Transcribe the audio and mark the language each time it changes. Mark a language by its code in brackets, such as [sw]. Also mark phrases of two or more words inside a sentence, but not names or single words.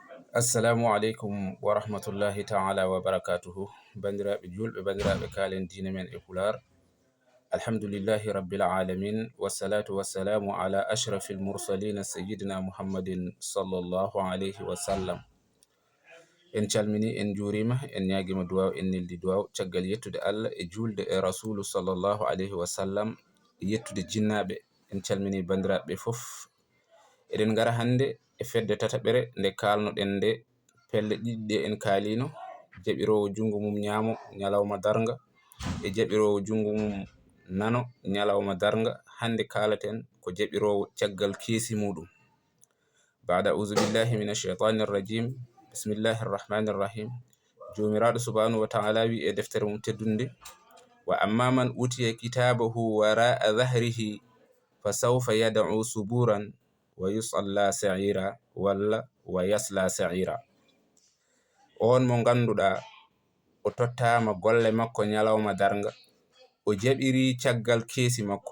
[ar] السلام عليكم ورحمة الله تعالى وبركاته. [ff] Bandiraɓe julɓe, bandiraɓe kalen dina men e pular. [ar] الحمد لله رب العالمين والصلاة والسلام على أشرف المرسلين سيدنا محمد صلى الله عليه وسلم. [ff] En calmini, en jurima, en ñaguima duwaw, en neldi duwaw caggal yettude Allah e julde e rasulu [ar] صلى الله عليه وسلم, [ff] yettude jinnaɓe. En calmini bandiraɓe fof. Eɗen gara hande e fedde tataɓere nde kalnoɗen nde pelle ɗiɗi ɗe en kalino, jaɓirowo jungo mum ñaamo ñalawma darga e jaɓirowo jungo mum nano ñalawma darga. Hande kalaten ko jaɓirowo caggal keesi muɗum. [ar] بعد أعوذ بالله من الشيطان الرجيم. بسم الله الرحمن الرحيم. Jomiraɗo سبحانه وتعالى [ff] wi e deftere mum teddunde: [ar] وأما من أوتي كتابه وراء ظهره فسوف يدعو ثبورا ويصلى سعيرا ولا ويصلى سعيرا. [ff] On mo ganduɗa o tottama golle makko ñalawma darga, o jaɓiri caggal keesi makko.